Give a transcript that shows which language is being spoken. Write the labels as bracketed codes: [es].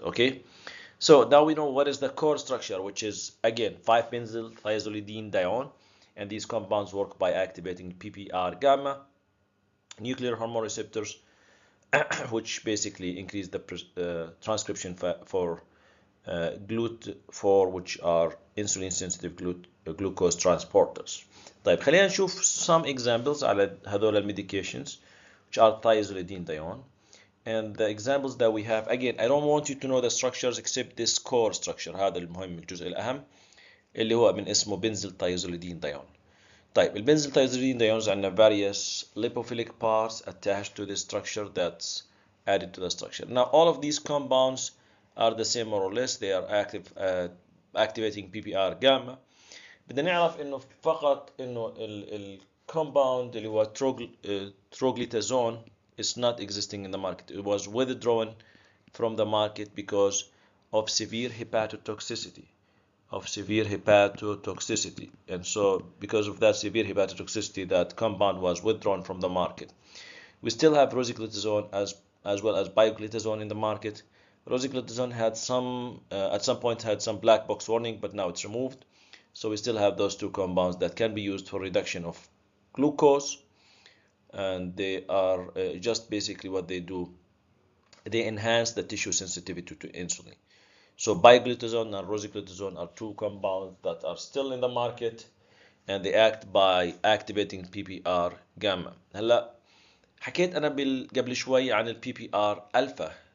[en] Okay, so now we know what is the core structure, which is again 5-benzyl thiazolidine dione, and these compounds work by activating PPR gamma nuclear hormone receptors, which basically increase the transcription for GLUT4, which are insulin sensitive glucose transporters. [ar] طيب خلينا نشوف [en] some examples [ar] على هذول [en] medications which are thiazolidine dione. And the examples that we have, again, I don't want you to know the structures except this core structure. [ar] هذا المهم الجزء الأهم اللي هو من اسمه benzyl thiazolidine dione. طيب البنزل [en] thiazolidine diones عندنا various lipophilic parts attached to this structure that's added to the structure. Now all of these compounds are the same more or less. They are activating PPR gamma. [ar] بدنا نعرف انه فقط انه الكومباوند اللي هو [en] troglitazone is not existing in the market. It was withdrawn from the market because of severe hepatotoxicity. And so because of that severe hepatotoxicity, that compound was withdrawn from the market. We still have rosiglitazone as well as bioglitazone in the market. Rosiglitazone had at some point had some black box warning, but now it's removed. So we still have those two compounds that can be used for reduction of glucose, and they are just basically what they do. They enhance the tissue sensitivity to insulin. So bioglitazone and rosiglitazone are two compounds that are still in the market, and they act by activating PPR gamma. [ar] هلا حكيت أنا قبل شوي عن ال PPR alpha.